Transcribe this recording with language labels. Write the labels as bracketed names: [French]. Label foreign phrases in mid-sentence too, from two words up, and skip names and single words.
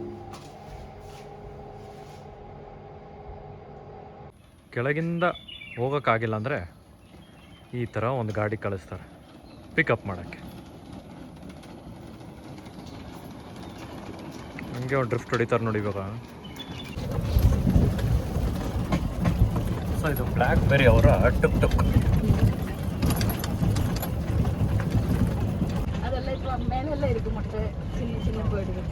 [Kannada] ಕೆಳಗಿಂದ ಹೋಗೋಕ್ಕಾಗಿಲ್ಲ ಅಂದರೆ ಈ ಥರ ಒಂದು ಗಾಡಿ ಕಳಿಸ್ತಾರೆ ಪಿಕಪ್ ಮಾಡೋಕ್ಕೆ. ಹಂಗೆ ಒಂದು ಡ್ರಿಫ್ಟ್ ಹೊಡಿತಾರೆ ನೋಡಿ ಇವಾಗ. ಸೊ ಇದು ಬ್ಲ್ಯಾಕ್ಬೆರಿ ಅವರ ಟುಕ್ ಟುಕ್. [Tamil] அதெல்லாம் இப்போ மேலெல்லாம் இருக்கு மட்டும் சின்ன சின்ன பேர்டு இருக்கு.